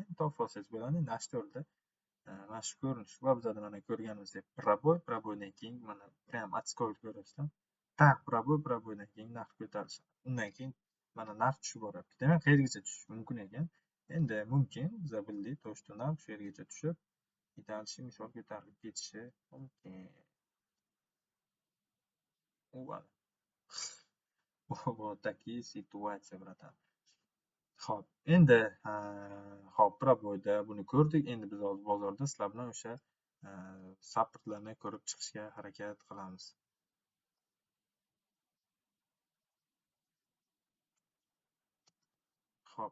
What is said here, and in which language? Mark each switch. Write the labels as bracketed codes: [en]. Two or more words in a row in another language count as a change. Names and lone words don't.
[uz] Top olsangiz bo'ladi. Endi H4da mana shu ko'rinish va bizada mana ko'rganimizdek probойdan keyin mana [ru] прям отскок [uz] ko'rasizlar. Tak probойdan keyin narx ko'tarilishi. Undan keyin mana narx tushib boradi. Demak, qayergacha tushishi mumkin ekan? Endi mumkin, biz bildik, [ru] то что [uz] narx shu yergacha tushib, dальше misol ko'tarilib ketishi mumkin. [ru] Вот такие ситуации, bratан. [uz] Xo'p, endi hop, probойda buni ko'rdik. Endi biz hozir bozorda sizlar bilan o'sha supportlarni ko'rib chiqishga harakat qilamiz. Xo'p.